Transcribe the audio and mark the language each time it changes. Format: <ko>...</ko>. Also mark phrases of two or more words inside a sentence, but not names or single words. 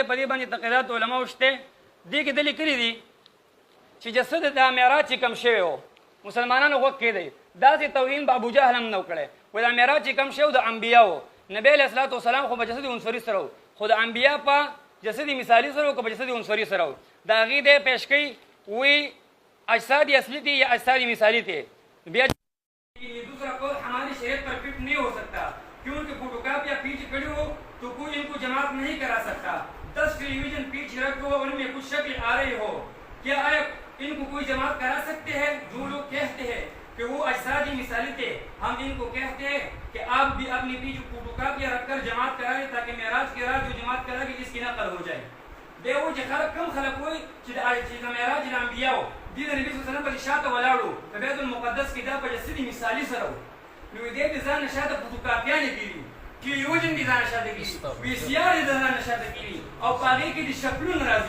<ps>په دې باندې تقریرات علماو شته. دې کې دا لیکلي دي چې جسد د معراج چې کم شوی و مسلمانانو غوږ کېدی، داسې توهین به ابو جهل هم نه و کړی. و دا معراج چې کم شوی د انبیاو، نبی</ps> <ar>علیه الصلاة والسلام</ar> <ps>خو په جسد عنصري سره و، خو د انبیا په جسد مثالي سره و که په جسد عنصري سره و. د هغې دی پیش کوي وی</ps> <ur>اجساد اصلی تھے یا اجساد مثالی تھے. دوسرا قول ہماری شریعت پر فٹ نہیں ہو سکتا کیونکہ فوٹوکاپیاں پیچھے کھڑی ہو تو کوئی ان کو جماعت نہیں کرا سکتا. 10 ٹیلی ویژن پیچھے رکھو ان میں کچھ شکل آ رہی ہو، کیا ان کو کوئی جماعت کرا سکتے ہیں؟ جو لوگ کہتے ہیں کہ وہ اجسادی مثالی تھے، ہم ان کو کہتے ہیں کہ آپ بھی اپنی پیچھے فوٹوکاپیاں رکھ کر جماعت کرائیں تاکہ معراج کی رات جو جماعت کرا گی اس کی نقل ہو جائے.</ur> <ps>دیو چې خلک کم خلک وایي چې د معراج د انبیاو دي د نبي</ps> <ar>صلی الله علیه وسلم</ar> <ps>په شاته ولاړو په بیت المقدس کې دا په جسدي مثالي سره و. نو دې د ځان نه شاته فوټوکاپیانې کړي، ټیلیویژن دې ځان نه شاته کړي، وي سي آر دې ځان نه شاته کړي، او په هغې کې د شکلونه راځي.</ps>